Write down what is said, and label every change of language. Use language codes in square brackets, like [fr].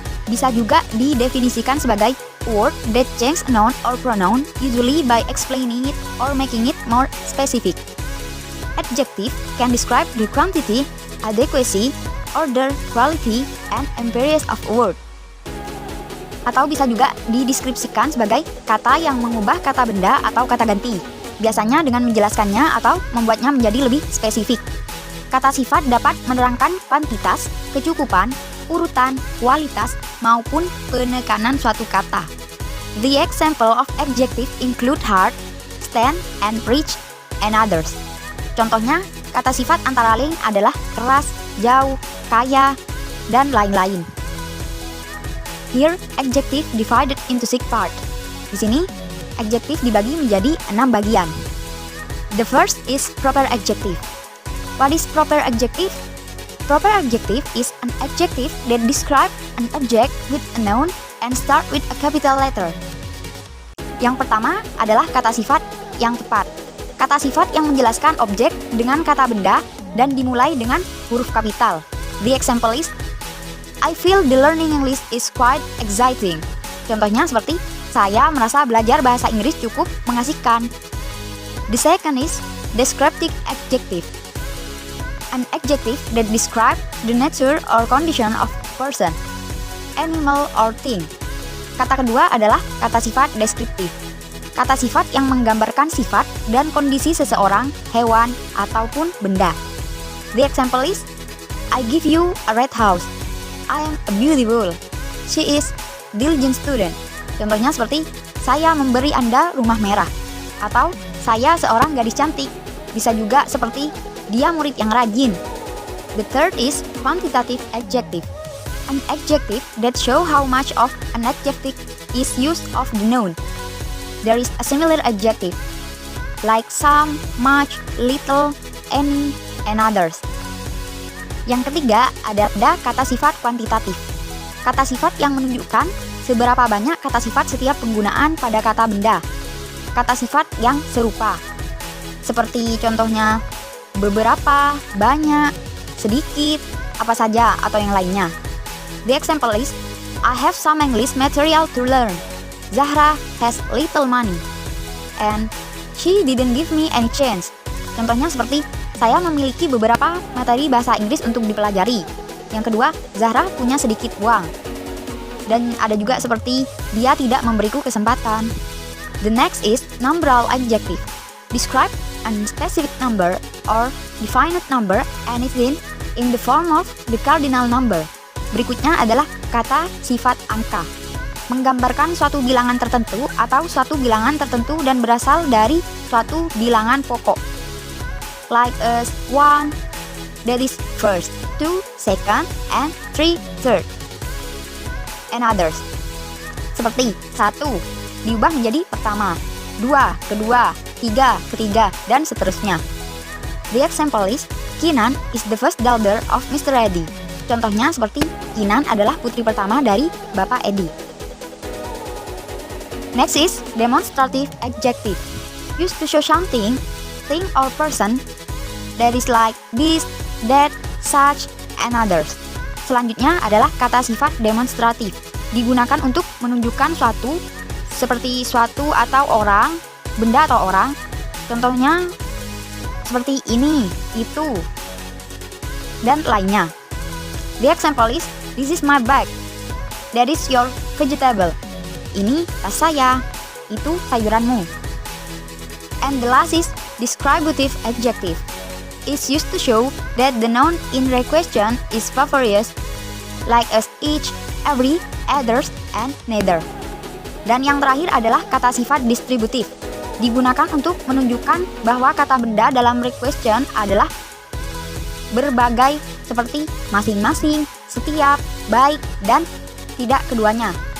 [id] Bisa juga didefinisikan sebagai [en] word that change a noun or pronoun, usually by explaining it or making it more specific. Adjective can describe the quantity, adequacy, order, quality, and appearance of a word. [id] Atau bisa juga dideskripsikan sebagai kata yang mengubah kata benda atau kata ganti, biasanya dengan menjelaskannya atau membuatnya menjadi lebih spesifik. Kata sifat dapat menerangkan kuantitas, kecukupan, urutan, kualitas, maupun penekanan suatu kata. [en] The example of adjective include hard, stand, and rich, and others. [id] Contohnya, kata sifat antara lain adalah keras, jauh, kaya, dan lain-lain. [en] Here, adjective divided into 6 parts. [id] Di sini, adjektif dibagi menjadi 6 bagian. [en] The first is proper adjective. What is proper adjective? Proper adjective is an adjective that describes an object with a noun and start with a capital letter. [id] Yang pertama adalah kata sifat yang tepat. Kata sifat yang menjelaskan objek dengan kata benda dan dimulai dengan huruf kapital. [en] The example is, I feel the learning English is quite exciting. [id] Contohnya seperti, saya merasa belajar bahasa Inggris cukup mengasihkan. [en] The second is descriptive adjective. An adjective that describes the nature or condition of person, animal, or thing. [id] Kata kedua adalah kata sifat deskriptif. Kata sifat yang menggambarkan sifat dan kondisi seseorang, hewan, ataupun benda. [en] The example is, I give you a red house. I am a beautiful. She is diligent student. [id] Contohnya seperti, saya memberi Anda rumah merah. Atau, saya seorang gadis cantik. Bisa juga seperti, dia murid yang rajin. [en] The third is quantitative adjective. An adjective that show how much of an adjective is used of the noun. There is a similar adjective, like some, much, little, any, and others. [id] Yang ketiga, ada kata sifat kuantitatif. Kata sifat yang menunjukkan seberapa banyak kata sifat setiap penggunaan pada kata benda. Kata sifat yang serupa. Seperti contohnya, beberapa, banyak, sedikit, apa saja, atau yang lainnya. [en] The example is, I have some English material to learn. Zahra has little money. And she didn't give me any chance. [id] Contohnya seperti, saya memiliki beberapa materi bahasa Inggris untuk dipelajari. Yang kedua, Zahra punya sedikit uang. Dan ada juga seperti, dia tidak memberiku kesempatan. [en] The next is numeral adjective. Describe a specific number or definite number, anything in the form of the cardinal number. [id] Berikutnya adalah kata sifat angka. Menggambarkan suatu bilangan tertentu atau suatu bilangan tertentu dan berasal dari suatu bilangan pokok. [en] Like as 1, that is first, 2, second, and 3, third. And others. [id] Seperti 1 diubah menjadi pertama, 2 kedua, 3 ketiga, dan seterusnya. [en] The example is, Kinan is the first daughter of Mr. Eddy. [id] Contohnya seperti, Kinan adalah putri pertama dari Bapak Eddy. [en] Next is demonstrative adjective. Used to show something, thing or person that is like this, that, such, and others. [id] Selanjutnya adalah kata sifat demonstratif. Digunakan untuk menunjukkan suatu, seperti suatu atau orang, benda atau orang. Contohnya seperti ini, itu, dan lainnya. [en] The example is, this is my bag. That is your vegetable. [id] Ini tas saya, itu sayuranmu. [en] And the last is descriptive adjective. Is used to show that the noun in question is various, like as each, every, others, and neither. [id] Dan yang terakhir adalah kata sifat distributif. Digunakan untuk menunjukkan bahwa kata benda dalam question adalah berbagai seperti masing-masing, setiap, baik, dan tidak keduanya.